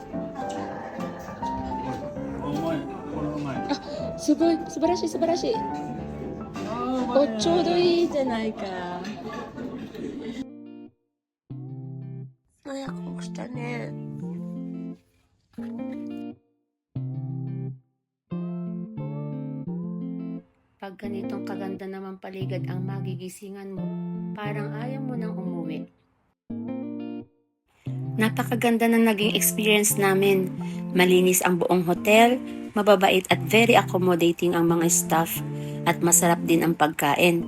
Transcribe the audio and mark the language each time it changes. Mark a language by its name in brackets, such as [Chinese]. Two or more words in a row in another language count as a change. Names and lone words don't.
[Japanese] うまい、これうまい。すごい、素晴らしい素晴らしい。お、ちょうどいいじゃないか。早くしたね。 [Filipino] Pag ganitong kaganda naman paligid ang magigisingan mo, parang ayaw mo nang umuwi. Napakaganda ng naging experience namin. Malinis ang buong hotel, mababait at [English] very accommodating [Filipino] ang mga staff, at masarap din ang pagkain.